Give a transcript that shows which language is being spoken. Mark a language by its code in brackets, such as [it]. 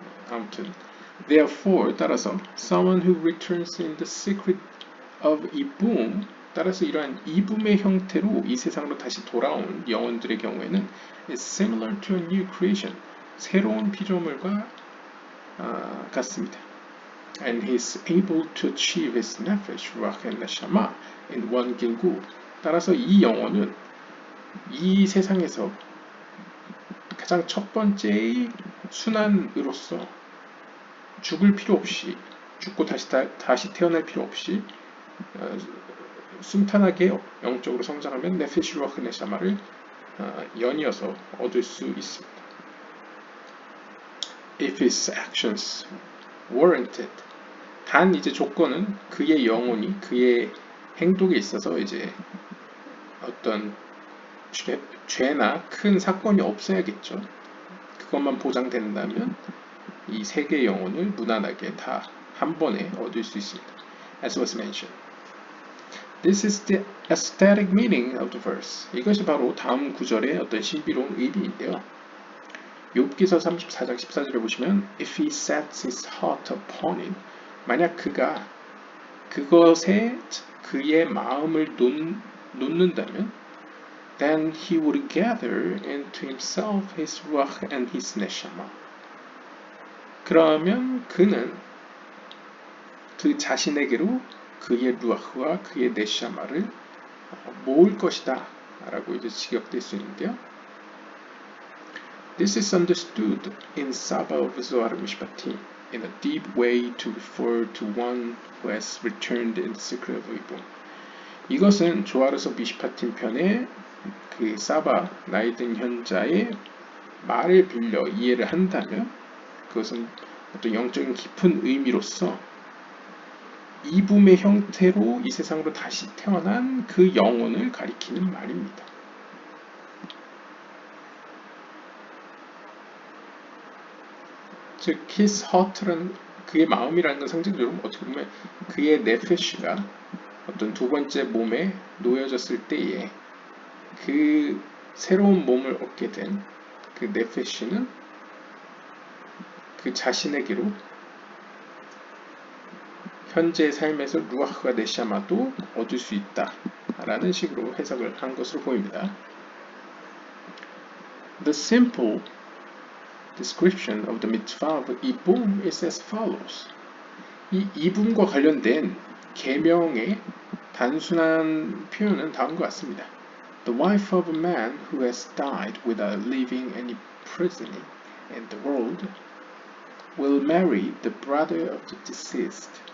[ko] 아무튼 [en] therefore [ko] 따라서 [en] someone who returns in the secret of [ko] 이붐 따라서 이러한 이붐의 형태로 이 세상으로 다시 돌아온 영혼들의 경우에는 [en] is similar to a new creation [ko] 새로운 피조물과 같습니다. [en] And he is able to achieve his nefesh, ruach and neshama in one gilgul. [ko] 따라서 이 영혼은 이 세상에서 가장 첫 번째의 순환으로서 죽을 필요 없이 죽고 다시 태어날 필요 없이 순탄하게 영적으로 성장하면 네페시 루아흐 네샤마를 연이어서 얻을 수 있습니다. [en] If his actions warranted, [ko] 단 이제 조건은 그의 영혼이 그의 행동에 있어서 이제 어떤 죄나 큰 사건이 없어야겠죠. 그것만 보장된다면 이 세 개의 영혼을 무난하게 다 한 번에 얻을 수 있습니다. [en] As was mentioned. This is the aesthetic meaning of the verse. [ko] 이것이 바로 다음 구절의 어떤 신비로운 의미인데요. 욥기서 34장 14절에 보시면 [en] If he sets his heart upon it, [ko] 만약 그가 그것에 그의 마음을 놓는다면 [en] then he would gather into himself his ruach and his neshama. [ko] 그러면 그는 그 자신에게로 그의 루아흐와 그의 네샤마를 모을 것이다 라고 이제 직역될 수 있는데요. [en] This is understood in Saba of Zohar Mishpatim in a deep way to refer to one who has returned in the secret of Ibum. [ko] 이것은 조아르서 미시파팀 편의 그 사바 나이든 현자의 말을 빌려 이해를 한다면 그것은 어떤 영적인 깊은 의미로서 이붐의 형태로 이 세상으로 다시 태어난 그 영혼을 가리키는 말입니다. 즉 [en] his heart [ko] 라는 그의 마음이라는 건 상징적으로 어떻게 보면 그의 네페시가 어떤 두 번째 몸에 놓여졌을 때에 그 새로운 몸을 얻게 된 그 네페시는 그 자신에게로 현재의 삶에서 루아흐가 네샤마도 얻을 수 있다 라는 식으로 해석을 한 것으로 보입니다. [en] The simple description of the mitzvah of Ibum is as follows. [ko] 이 이붐과 관련된 계명의 단순한 표현은 다음과 같습니다. [en] The wife of a man who has died without leaving any progeny in the world will marry the brother of the deceased.